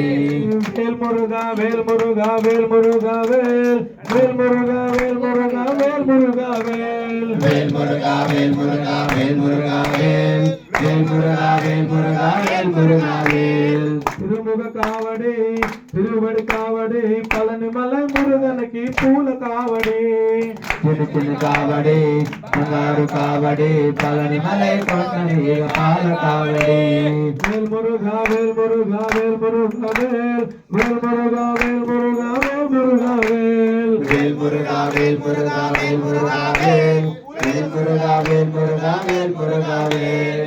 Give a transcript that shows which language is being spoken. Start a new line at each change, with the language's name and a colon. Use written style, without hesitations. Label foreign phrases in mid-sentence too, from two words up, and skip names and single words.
Tamil: வேல் முருகா வேல் முருகா வேல் முருகா வேல் வேல் முருகா வேல் முருகா வேல் முருகா வேல் வேல் முருகா வேல் முருகா வேல் முருகா வேல் வேல் முருகா வேல் முருகா வேல் முருகா வேல். திருமுக காவடி திருவடி காவடி பழனி மலை முருகனுக்கு பூல காவடி. சின்ன சின்ன காவடி
Telugu: బంగారు కావడి పళని మలై కొండని పాల కావడి.
Tamil: வேல் முருகா வேல் முருகா வேல் முருகா வேல் வேல் முருகா வேல் முருகா வேல் முருகா வேல் வேல் முருகா வேல் முருகா வேல் முருகா வேல் வேல் முருகா வேல் முருகா வேல் முருகா வேல்.